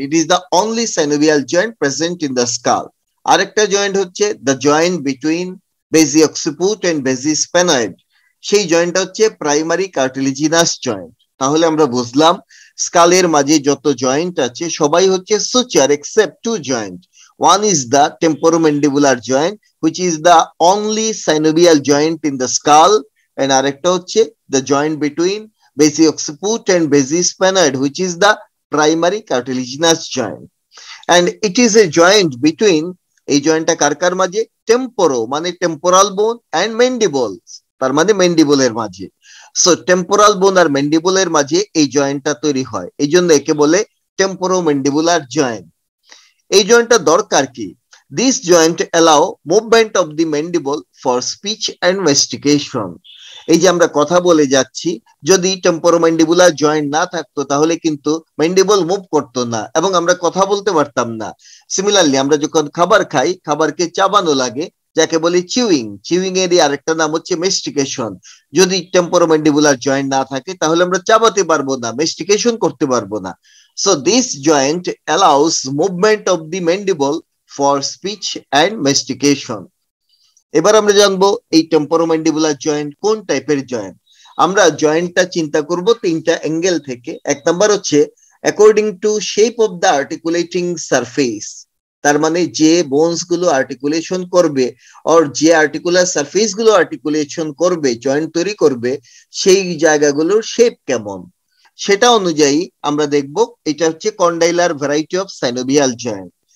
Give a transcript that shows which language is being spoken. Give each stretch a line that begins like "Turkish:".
English: It is the only synovial joint present in the skull.
Bangla: আরেকটা joint হচ্ছে
English: The joint between basiocciput and basisphenoid.
Bangla: সেই জয়েন্টটা হচ্ছে প্রাইমারি কার্টিলিজিনাস জয়েন্ট। তাহলে আমরা বুঝলাম স্কালের মাঝে যত জয়েন্ট আছে সবাই হচ্ছে suture except two joint.
English: one is the temporomandibular joint which is the only synovial joint in the skull, and
Bangla: আরেকটা হচ্ছে
English: the joint between basi occiput and basi sphenoid which is the primary cartilaginous joint, and it is a joint between
Bangla: এই জয়েন্টটা কার কার মাঝে? টেম্পোরো মানে temporal বোন and mandibles তার মানে ম্যান্ডিবলের মাঝে। So temporal বোন আর ম্যান্ডিবলের মাঝে এই জয়েন্টটা তৈরি হয়, এই জন্য একে বলে টেম্পোরোম্যান্ডিবুলার জয়েন্ট। এই জয়েন্টটা দরকার কি?
English: This joint allow movement of the mandible for speech and mastication.
Bangla: এই যে আমরা কথা বলে যাচ্ছি, যদি টেম্পোরোম্যান্ডিবুলার জয়েন্ট না থাকতো তাহলে কিন্তু ম্যান্ডিবল মুভ করতো না এবং আমরা কথা বলতে পারতাম না। সিমিলারলি আমরা যখন খাবার খাই, খাবারকে চাবানো লাগে, যাকে বলি চিউইং। চিউইং এর আরেকটা নাম হচ্ছে মেস্টিকেশন। যদি টেম্পোরোম্যান্ডিবুলার জয়েন্ট না থাকে তাহলে আমরা চাবাতে পারবো না, মেস্টিকেশন করতে পারবো না।
English: So this joint allows movement of the mandible for speech and mastication.
Bangla: এবার আমরা জানবো এই টেম্পোরোম্যান্ডিবুলার জয়েন্ট কোন টাইপের জয়েন্ট। আমরা জয়েন্টটা চিন্তা করব তিনটা অ্যাঙ্গেল থেকে। এক নাম্বার হচ্ছে according to shape of the articulating surface, তার মানে যে বোনস গুলো আর্টিকুলেশন করবে আর যে আর্টিকুলার সারফেস গুলো আর্টিকুলেশন করবে, জয়েন্ট তৈরি করবে, সেই জায়গাগুলোর শেপ কেমন সেটা অনুযায়ী আমরা দেখব এটা হচ্ছে কন্ডাইলার ভ্যারাইটি অফ সাইনোভিয়াল জয়েন্ট।